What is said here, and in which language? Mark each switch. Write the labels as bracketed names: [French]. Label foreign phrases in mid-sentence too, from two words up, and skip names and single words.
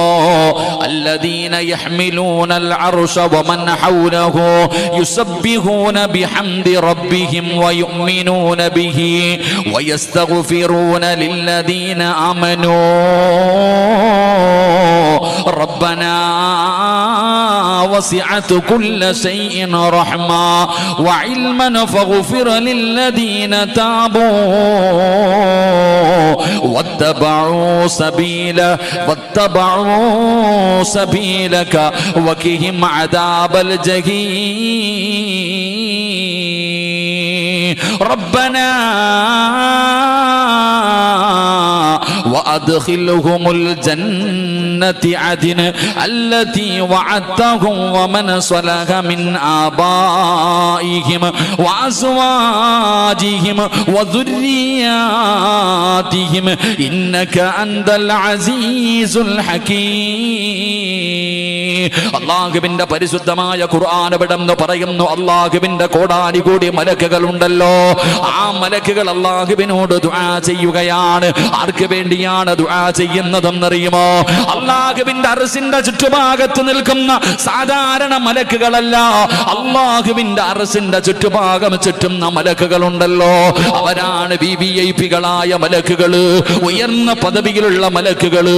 [Arabic] الذين يحملون العرش ومن حوله يسبحون بحمد ربهم ويؤمنون به ويستغفرون للذين آمنوا ربنا وسعت كل شيء رحمة وعلما فاغفر للذين تابوا واتبعوا سبيلك وقهم عذاب الجحيم ربنا وأدخلهم الجنة عدن التي وعدتهم ومن صلح من آبائهم وأزواجهم وذرياتهم إنك أنت العزيز الحكيم. [Malayalam] അല്ലാഹുവിന്റെ പരിശുദ്ധമായ ഖുർആൻ എവിടെന്ന് പറയുന്നു, അല്ലാഹുവിന്റെ കോടാനുകോടി മലക്കുകൾ ഉണ്ടല്ലോ, ആ മലക്കുകൾ അല്ലാഹുവിനോട് ദുആ ചെയ്യുകയാണ്. ആർക്ക് വേണ്ടിയാണ് ദുആ ചെയ്യുന്നതെന്നറിയുമോ? അല്ലാഹുവിന്റെ അർശിന്റെ ചുറ്റുഭാഗത്ത് നിൽക്കുന്ന സാധാരണ മലക്കുകളല്ല, അല്ലാഹുവിന്റെ അർശിന്റെ ചുറ്റുഭാഗം ചുറ്റുന്ന മലക്കുകളുണ്ടല്ലോ, അവരാണ് വിവിഐപികളായ മലക്കുകള്, ഉയർന്ന പദവിയിലുള്ള മലക്കുകള്.